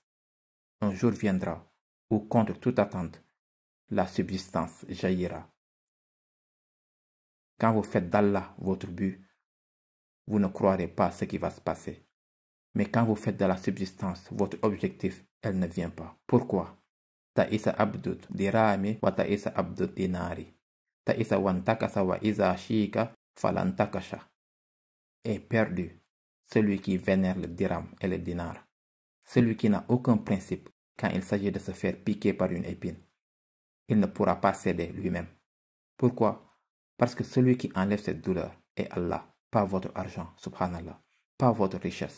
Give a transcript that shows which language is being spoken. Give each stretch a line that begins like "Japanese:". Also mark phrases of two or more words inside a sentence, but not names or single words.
French: Un jour viendra où, contre toute attente, la subsistance jaillira. Quand vous faites d'Allah votre but, vous ne croirez pas ce qui va se passer. Mais quand vous faites de la subsistance votre objectif, elle ne vient pas. Pourquoi?
Arabic: تعس عبد الدرهم وتعس عبد الدينار. تعس وانتكس وإذا شيك فلا انتقش.
French: Est perdu celui qui vénère le dirham et le dinar. Celui qui n'a aucun principe quand il s'agit de se faire piquer par une épine. Il ne pourra pas céder lui-même. Pourquoi? Parce que celui qui enlève cette douleur est Allah, pas votre argent, subhanallah, pas votre richesse.